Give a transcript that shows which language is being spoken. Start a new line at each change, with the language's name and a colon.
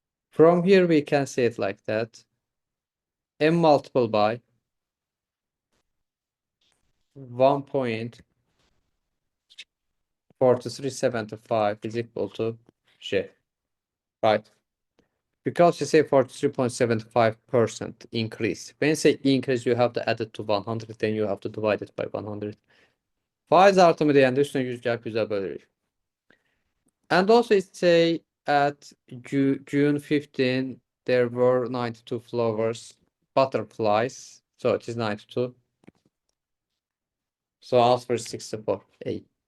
English: From here we can say it like that. M multiplied by 1.4375 is equal to J. Right? Because you say 43.75% increase. When you say increase, you have to add it to 100, then you have to divide it by 100.
Azerbaijani: Faiz artımı deyəndə üstünə 100 gəlib 100-ə bölürük.
English: And also it say at June 15, there were 92 flowers, butterflies, so it is 92. So answer is 64, A.